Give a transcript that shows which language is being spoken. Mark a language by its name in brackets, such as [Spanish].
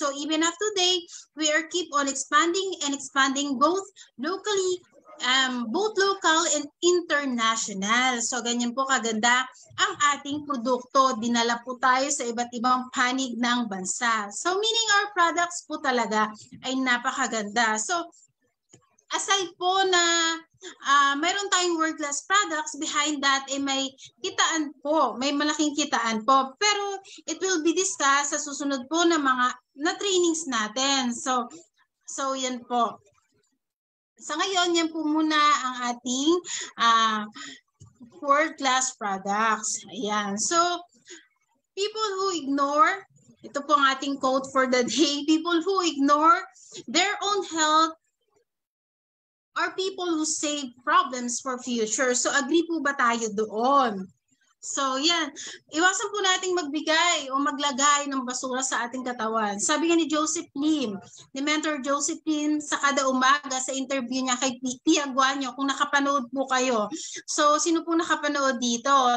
[English] So even up to today, we are keep on expanding both locally, both local and international. [Filipino] So ganyan po kaganda ang ating produkto. Dinala po tayo sa iba't ibang panig ng bansa. So meaning [English] our products [Filipino] po talaga ay napakaganda. So aside po na mayroon tayong world-class products, behind that ay may kitaan po, may malaking kitaan po. Pero [English] it will be discussed [Filipino] sa susunod po na mga trainings natin. So yan po. Sa ngayon, yan po muna ang ating world-class products. Ayan. [English] So people who ignore, [Filipino] ito po ang ating [English] quote for the day, people who ignore their own health are people who save problems for future. [Filipino] So agree po ba tayo doon? So yan, iwasan po nating magbigay o maglagay ng basura sa ating katawan. Sabi nga ni Joseph Lim, ni Mentor Joseph Lim, sa kada umaga sa interview niya kay Pia Guanyo, kung nakapanood po kayo. So sino po nakapanood dito?